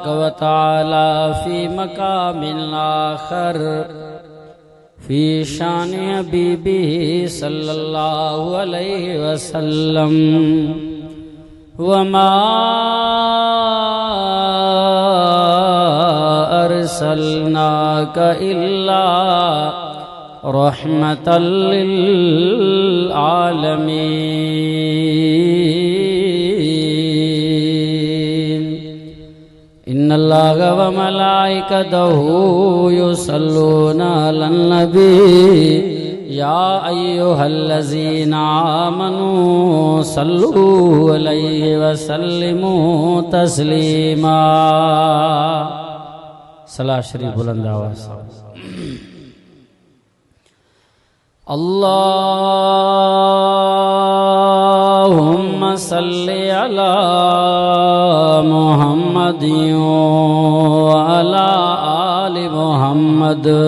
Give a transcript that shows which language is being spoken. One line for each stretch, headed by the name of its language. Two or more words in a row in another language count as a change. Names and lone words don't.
Arabic: وتعالى في مقام الآخر في شأن حبيبه صلى الله عليه وسلم وما أرسلناك إلا رحمة للعالمين إن الله وملائكته يصلون على النبي يا أيها الذين آمنوا صلوا عليه وسلموا تسليما.
Urdu: صلاۃ شریف بلند آواز.
Arabic: اللهم صل على محمد وعلى آل محمد